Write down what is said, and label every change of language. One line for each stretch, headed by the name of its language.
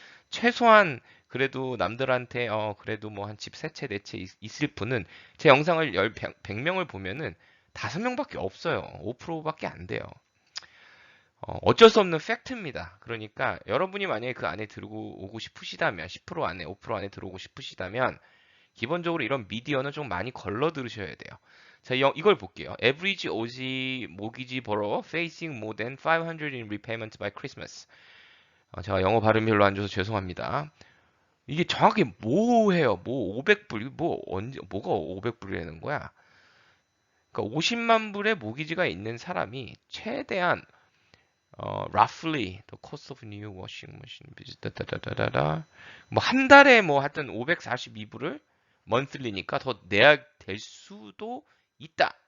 Korean: 최소한 그래도 남들한테 그래도 뭐 한 집 세 채, 네 채 있을 분은 제 영상을 100명을 보면은 5명밖에 없어요. 5%밖에 안 돼요. 어쩔 수 없는 팩트입니다. 그러니까 여러분이 만약에 그 안에 들고 오고 싶으시다면 10% 안에 5% 안에 들어오고 싶으시다면 기본적으로 이런 미디어는 좀 많이 걸러 들으셔야 돼요. 자, 이걸 볼게요.
English: Average Aussie mortgage borrower facing more than 500 in repayment by Christmas.
Korean: 제가 영어 발음이 별로 안 좋아서 죄송합니다. 이게 정확히 뭐예요? 뭐 500불, 뭐 언제 뭐가 500불이라는 거야? 그러니까 50만 불의 모기지가 있는 사람이 최대한
English: roughly the cost of new washing machine
Korean: 다다다다다 뭐 한 달에 뭐 하여튼 542불을 monthly니까 더 내야 될 수도 있다.